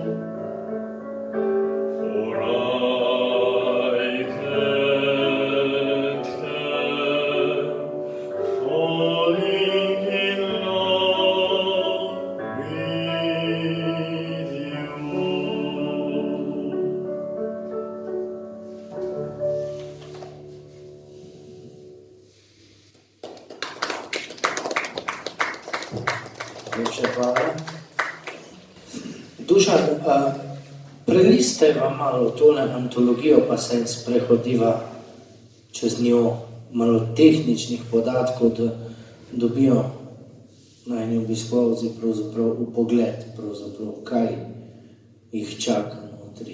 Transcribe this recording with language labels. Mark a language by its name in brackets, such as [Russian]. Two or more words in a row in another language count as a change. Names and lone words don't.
[English] for I can't help falling in love with you. [Slovenian] Najlepša hvala. Dušan, prelisteva malo tole antologijo, pa se sprehodiva čez njo, malo tehničnih podatkov, da dobijo najni obiskovalci pravzaprav vpogled, pravzaprav kaj jih čaka notri.